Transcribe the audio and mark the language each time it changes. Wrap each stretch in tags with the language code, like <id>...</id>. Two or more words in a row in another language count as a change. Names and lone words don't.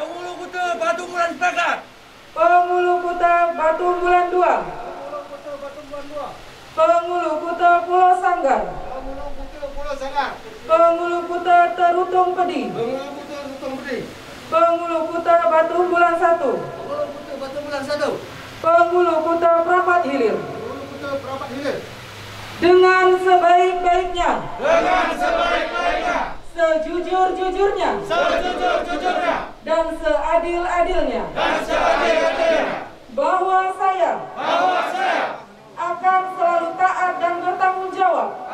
<id>Penghulu Kuta Batu Bulan 2, Penghulu Kuta Pulau Sanggar, Penghulu Kuta Terutung Pedi, Penghulu Kuta Batu Bulan 1, Penghulu Kuta Prapat Hilir. Dengan sebaik-baiknya, sejujur-jujurnya, dan seadil-adilnya, bahwa saya akan selalu taat dan bertanggung jawab</id>